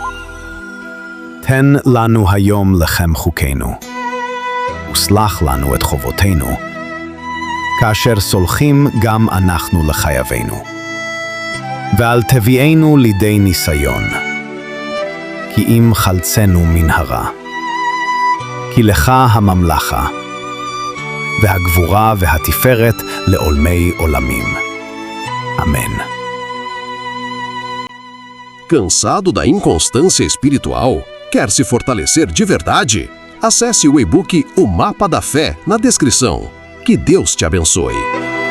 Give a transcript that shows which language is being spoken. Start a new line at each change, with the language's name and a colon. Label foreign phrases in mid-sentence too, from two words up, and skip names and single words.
Hebrew: תן לנו היום לחם חוקנו, וסלח לנו את חובותינו, כאשר סולחים גם אנחנו לחייבינו. ואל תביאנו לידי ניסיון, כי אם חלצנו מן הרע. כי לך הממלכה, והגבורה והתפארת לעולמי עולמים.
Portuguese: Amém. Cansado da inconstância espiritual? Quer se fortalecer de verdade? Acesse o e-book O Mapa da Fé na descrição. Que Deus te abençoe.